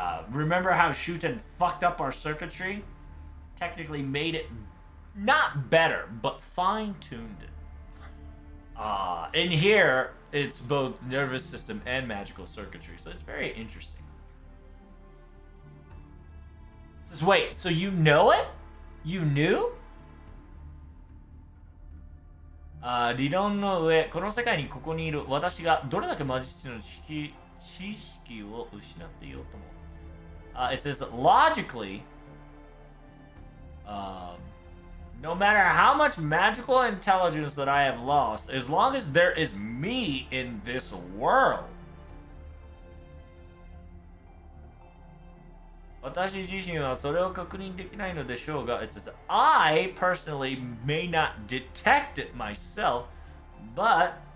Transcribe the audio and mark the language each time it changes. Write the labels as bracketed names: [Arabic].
[English] Remember how Shuten fucked up our circuitry? Technically made it not better, but fine-tuned it. In here, it's both nervous system and magical circuitry, so it's very interesting. It says, wait, so you know it? You knew? [Japanese] 理論の上、この世界にここにいる私がどれだけ魔術師の知識を失っていようとも。 [English] It says, logically, no matter how much magical intelligence that I have lost, as long as there is me in this world, [Japanese] 私自身はそれを確認できないのでしょうが、 [English] it says, I personally may not detect it myself, but